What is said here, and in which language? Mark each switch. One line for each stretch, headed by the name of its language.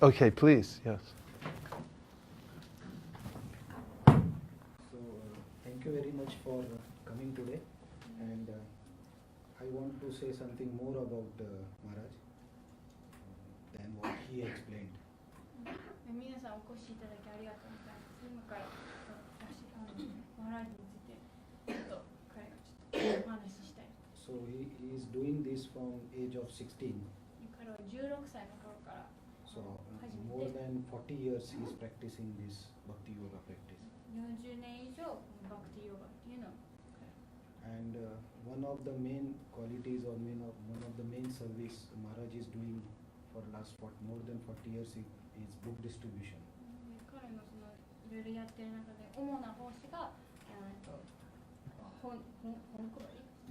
English: Okay, please. Yes. So thank you very much for coming today, and I want to say something more about Maharaj than what he explained.
Japanese: 皆さんお越しいただきありがとうございます。今から私マラージについてちょっと彼がちょっとお話ししたい。
English: So he is doing this from age of 16.
Japanese: 彼は16歳の頃から
English: So more than 40 years he is practicing this bhakti yoga practice.
Japanese: 40年以上バクティヨガっていうのを。
English: And one of the main qualities or one of the main service Maharaj is doing for more than 40 years is book distribution.
Japanese: 彼のそのいろいろやってる中で主な奉仕が本配り。